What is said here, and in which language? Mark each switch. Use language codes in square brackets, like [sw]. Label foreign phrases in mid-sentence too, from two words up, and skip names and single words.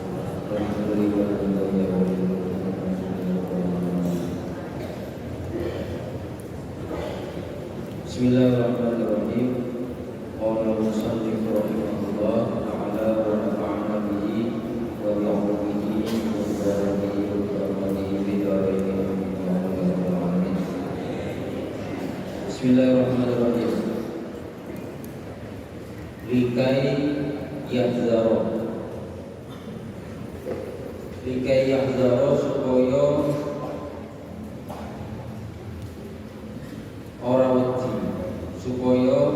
[ar] Bismillahirrahmanirrahim. قال المصنف رحمه الله تعالى ونفعنا به وبعلومه وبعالمه وبعمله بالدارين آمين يا رب العالمين. بسم الله الرحمن الرحيم. لكي يحذر [jv] supaya ora wedi, supaya